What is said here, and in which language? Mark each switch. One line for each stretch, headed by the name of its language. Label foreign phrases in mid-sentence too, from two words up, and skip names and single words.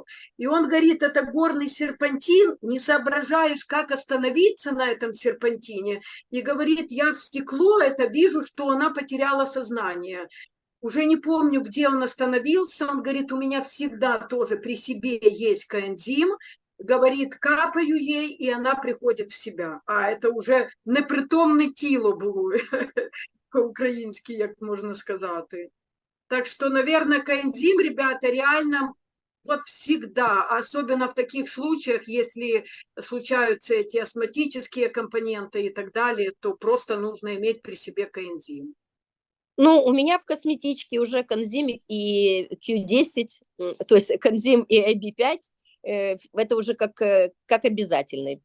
Russian: И он говорит, это горный серпантин, не соображаешь, как остановиться на этом серпантине. И говорит, я в стекло это вижу, что она потеряла сознание. Уже не помню, где он остановился. Он говорит, у меня всегда тоже при себе есть коэнзим. Говорит, капаю ей, и она приходит в себя.
Ukrainian: А это уже непритомне тіло було, по-українськи, як можна сказати.
Russian: Так что, наверное, коэнзим, ребята, реально вот всегда, особенно в таких случаях, если случаются эти астматические компоненты и так далее, то просто нужно иметь при себе коэнзим. Ну, у меня в косметичке уже Конзим и Q10, то есть Конзим и AB5, это уже как обязательный.